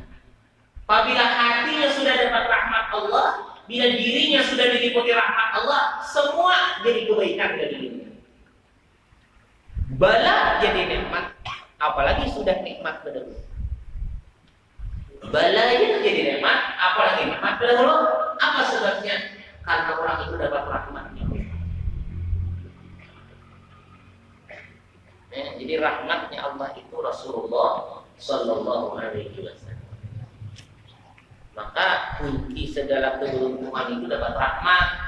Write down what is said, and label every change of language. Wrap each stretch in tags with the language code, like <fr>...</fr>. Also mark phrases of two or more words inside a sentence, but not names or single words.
<id>Apabila hatinya sudah dapat rahmat Allah, bila dirinya sudah diliputi rahmat Allah, semua jadi kebaikan dari dirinya. Bala jadi nikmat, apalagi sudah nikmat berdahulu. Bala jadi nikmat, apalagi nikmat berdahulu. Apa sebabnya? Karena orang itu dapat rahmatnya. Jadi rahmatnya Allah itu Rasulullah</id> <ar>صلى الله عليه وسلم.</ar> <id>Maka kunci segala keberuntungan itu dapat rahmat.</id>